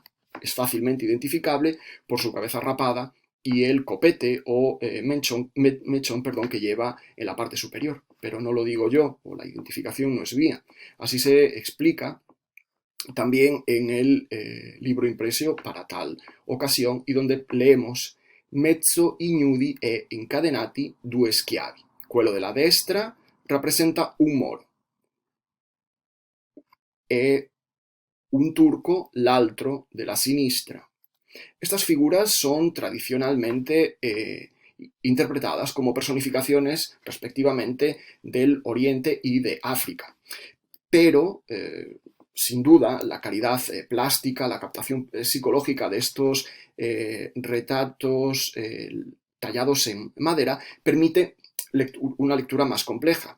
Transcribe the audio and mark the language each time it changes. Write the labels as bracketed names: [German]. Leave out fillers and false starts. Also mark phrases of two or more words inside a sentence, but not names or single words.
[Spanish] Es fácilmente identificable por su cabeza rapada y el copete o mechón que lleva en la parte superior. Pero no lo digo yo, o la identificación no es mía. Así se explica también en el libro impreso para tal ocasión, y donde leemos [Italian] mezzo ignudi e incadenati due schiavi. Quello della destra rappresenta un moro e un turco, l'altro de la sinistra. [Spanish] Estas figuras son tradicionalmente interpretadas como personificaciones respectivamente del Oriente y de África. Pero, sin duda, la calidad plástica, la captación psicológica de estos retratos tallados en madera permite una lectura más compleja.